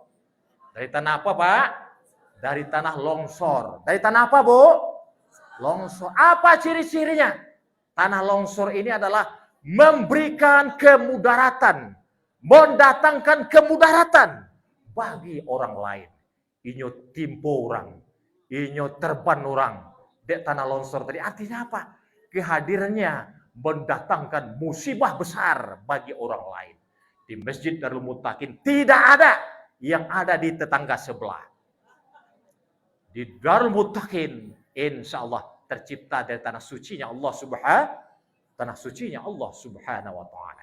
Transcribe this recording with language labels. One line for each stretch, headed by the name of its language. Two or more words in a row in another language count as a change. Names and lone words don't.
Indonesian: Dari tanah apa, Pak? Dari tanah longsor. Dari tanah apa, Bu? Longsor. Apa ciri-cirinya? Tanah longsor ini adalah memberikan kemudaratan, mendatangkan kemudaratan bagi orang lain.
Minangkabau: Inyo timpo orang, inyo terban orang.
Indonesian: Dek tanah longsor tadi artinya apa? Kehadirannya mendatangkan musibah besar bagi orang lain. Di Masjid Darul Muttaqin tidak ada yang ada di tetangga sebelah. Di Darul Muttaqin
Arabic: insya Allah
Indonesian: tercipta dari tanah sucinya Allah
Arabic: Subhanahu wa taala.